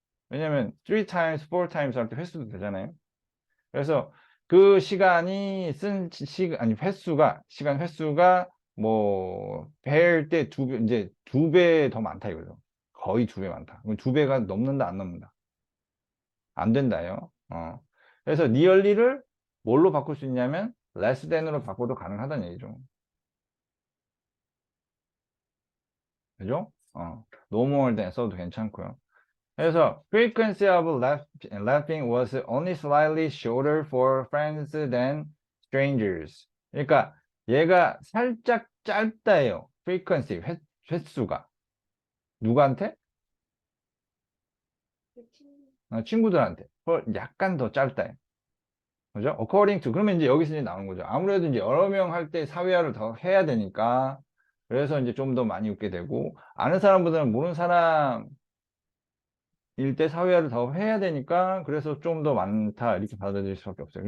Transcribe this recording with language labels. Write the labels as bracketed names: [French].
[Korean] 왜냐면 [English] 3 times, 4 times [Korean] 할 때 횟수도 되잖아요. 그래서 그 시간이 쓴 아니 시간 횟수가 뭐 배일 때 이제 2배 더 많다 이거죠. 거의 2배 많다. 그럼 2배가 넘는다 안 넘는다? 안 된다요. 그래서 nearly를 뭘로 바꿀 수 있냐면 [English] less than [Korean] 으로 바꿔도 가능하다는 얘기죠. 그죠? [English] no more than [Korean] 써도 괜찮고요. 그래서 [English] frequency of laughing was only slightly shorter for friends than strangers. [Korean] 그러니까 얘가 살짝 짧다예요. frequency 횟수가 누구한테? 그 친구. 친구들한테. 약간 더 짧다예요. 그죠? [English] according to [Korean] 그러면 이제 여기서 이제 나오는 거죠. 아무래도 이제 여러 명 할 때 사회화를 더 해야 되니까 그래서 이제 좀 더 많이 웃게 되고 아는 사람보다는 모르는 사람 일 때 사회화를 더 해야 되니까 그래서 좀 더 많다 이렇게 받아들일 수밖에 없어요.